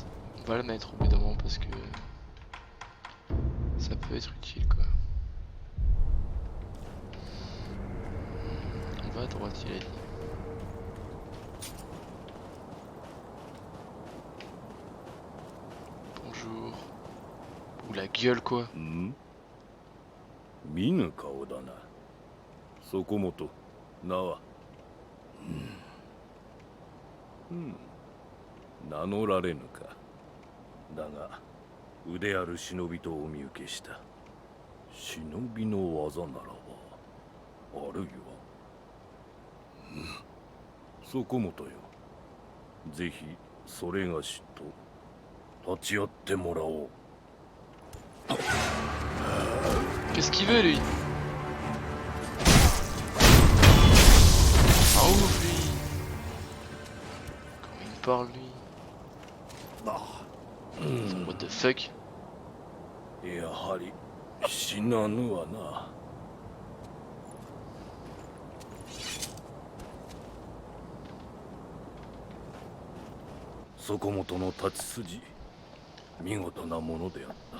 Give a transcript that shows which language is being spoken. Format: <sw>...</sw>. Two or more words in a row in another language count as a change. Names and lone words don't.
<fr>On va le mettre au bout d'un moment parce que ça peut être utile quoi. On va à droite, il a dit. Bonjour. Ou la gueule quoi.</fr> <ja>見ぬ顔だな。そこもと名は。名乗られぬか。だが腕ある忍びとお見受けした。忍びの技ならばあるいは。そこもとよ。ぜひそれがしと立ち会ってもらおう。</ja> <fr>Qu'est-ce qu'il veut lui? Ah ouf lui. Comment il parle lui?</fr> <en>What the fuck?</en> <ja>やはり死なぬわな。そこもとの立ち筋、見事なものであった。</ja>